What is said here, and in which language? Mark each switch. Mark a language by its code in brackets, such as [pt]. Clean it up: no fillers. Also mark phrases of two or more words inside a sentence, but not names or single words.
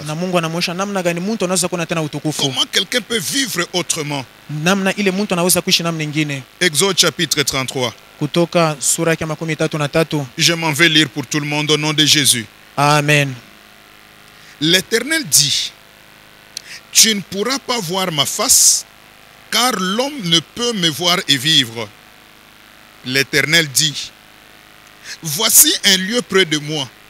[sw] na Mungu anamwonyesha namna gani mtu anaweza kuona tena utukufu, [fr] Comment quelqu'un peut vivre autrement. [sw] namna ile mtu anaweza kuishi namna nyingine. [fr] Exode chapitre 33. [sw] Kutoka sura ya 33. [fr] Je m'en vais lire pour tout le monde au nom de Jésus. Amen. L'Éternel dit: tu ne pourras pas voir ma face, car l'homme ne peut me voir et vivre. L'Éternel dit: voici un lieu près de moi.